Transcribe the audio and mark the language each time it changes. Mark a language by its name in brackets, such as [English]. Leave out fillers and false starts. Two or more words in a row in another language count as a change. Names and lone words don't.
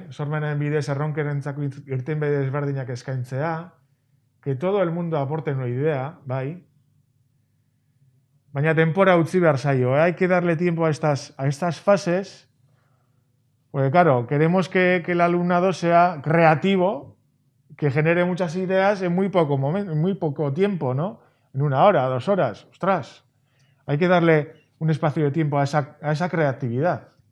[Basque] Sormenaren bidez erronkerentzako irtenbide desberdinak eskaintzea, [Spanish] que todo el mundo aporte una idea, [Basque] bai? Baina denpora utzi behar zaio, [Spanish] hay que darle tiempo a estas fases, porque claro, queremos que el alumnado sea creativo, que genere muchas ideas en muy poco tiempo, ¿no? En 1 hora, 2 horas, ostras, hay que darle un espacio de tiempo a esa creatividad.